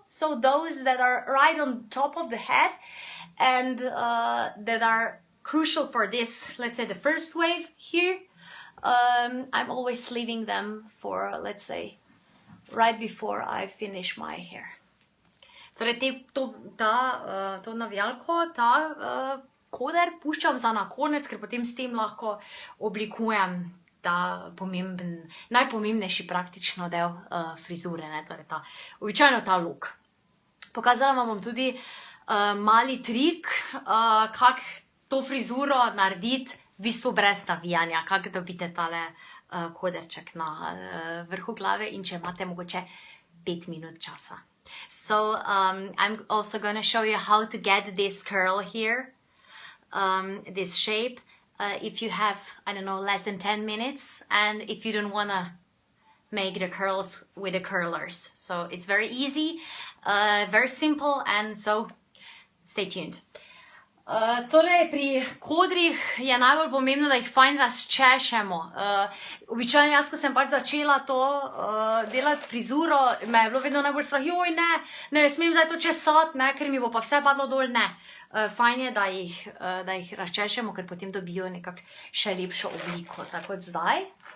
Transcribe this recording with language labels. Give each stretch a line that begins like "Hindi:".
English: So those that are right on top of the head and that are crucial for this, let's say the first wave here. I'm always leaving them for, let's say, right before I finish my hair.
Slovenian: Torej, to navijalko, koder puščam za na konec, ker potem s tem lahko oblikujem ta najpomembnejši praktično del frizure, ne, torej običajno ta look. Pokazala vam bom tudi mali trik, kako to frizuro narediti v bistvu brez navijanja, kako dobite tale koderček na vrhu glave in če imate mogoče 5 minut časa.
English: So I'm also going to show you how to get this curl here, this shape, if you have, I don't know, less than 10 minutes, and if you don't want to make the curls with the curlers. So it's very easy, very simple, and so stay tuned.
Slovenian: Torej, pri kodrih je najbolj pomembno, da jih fajn razčešemo. Običajno jaz, ko sem pač začela to delati frizuro, me je bilo vedno najbolj strah, joj ne smem zdaj to česati, ne, ker mi bo pa vse padlo dol, ne. Fajn je, da jih razčešemo, ker potem dobijo nekako še lepšo obliko, tako kot zdaj.